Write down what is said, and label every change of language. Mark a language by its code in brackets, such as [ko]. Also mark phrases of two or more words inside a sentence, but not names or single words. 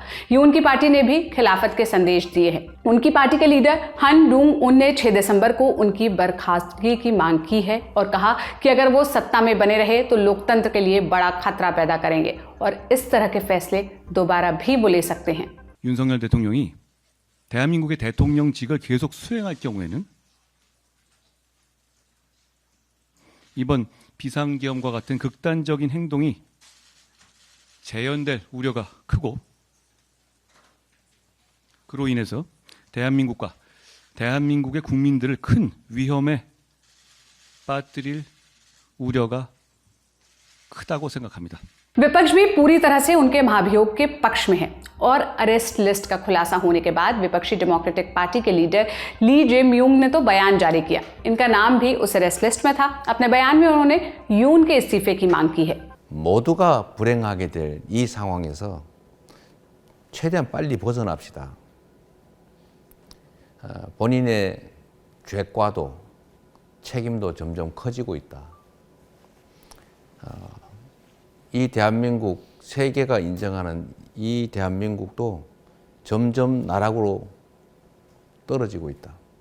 [hi] यून की पार्टी ने भी खिलाफत के संदेश दिए हैं। उनकी पार्टी के लीडर हन डूंग उन ने 6 दिसंबर को उनकी बर्खास्तगी की मांग की है और कहा कि अगर वो सत्ता में बने रहे तो लोकतंत्र के लिए बड़ा खतरा पैदा करेंगे और इस तरह के फैसले दोबारा भी वो ले सकते हैं। [ko] 윤석열 대통령이 대한민국의 대통령직을 계속 수행할 경우에는 이번 비상계엄과 같은 극단적인 행동이 재현될 우려가 크고 그로 인해서 대한민국과 대한민국의 국민들을 큰 위험에 빠뜨릴 우려가 크다고 생각합니다. [hi] विपक्ष भी पूरी तरह से उनके महाभियोग के पक्ष में है और [en] arrest list [hi] का खुलासा होने के बाद विपक्षी डेमोक्रेटिक पार्टी के लीडर ली जे म्यूंग ने तो बयान जारी किया। इनका नाम भी उस [en] arrest list [hi] में था। अपने बयान में उन्होंने यून के इस्तीफे की मांग की है। [ko] 모두가 불행하게 될 이 상황에서 최대한 빨리 벗어납시다. 본인의 죄과도 책임도 점점 커지고 있다. 이 대한민국, 세계가 인정하는 이 대한민국도 점점 나락으로 떨어지고 있다.